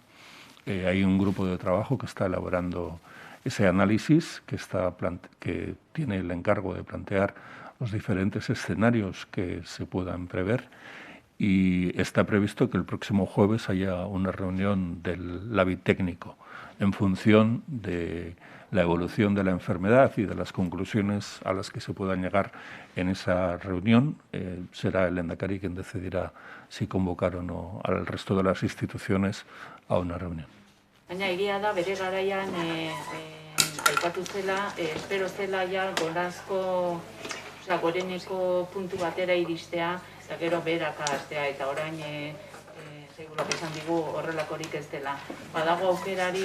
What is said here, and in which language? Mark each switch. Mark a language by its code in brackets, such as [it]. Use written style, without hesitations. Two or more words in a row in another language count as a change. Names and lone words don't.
[es] Hay un grupo de trabajo que está elaborando ese análisis, que tiene el encargo de plantear los diferentes escenarios que se puedan prever, y está previsto que el próximo jueves haya una reunión del Labi técnico en función de la evolución de la enfermedad y de las conclusiones a las que se puedan llegar en esa reunión. Será el Lehendakari quien decidirá si convocar o no al resto de las instituciones a una reunión. [eu] Baina egia da bere garaian aipatu zela, espero zela ja goreneko puntu batera iristea, eta gero berak hastea, eta orain segurak esan digu horrelakorik ez dela. Badago aukerari...